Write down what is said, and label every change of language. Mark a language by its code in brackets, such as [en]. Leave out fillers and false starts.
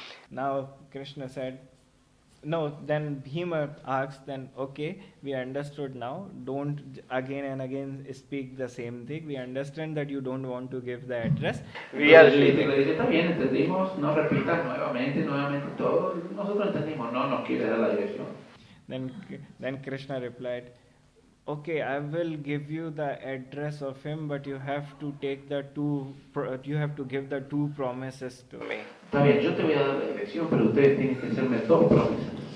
[en] Now Krishna said, no, then Bhima asked, then okay, we understood now, don't again and again speak the same thing, we understand that you don't want to give the address. We are leaving. [es] Está bien, entendimos, no repitas nuevamente todo, nosotros entendimos, no nos quiere dar la dirección. [en] Then Krishna replied, okay, I will give you the address of him, but you have to take give the two promises to me. [es] Está bien, yo te voy a dar la dirección, pero ustedes tienen que hacerme dos promesas.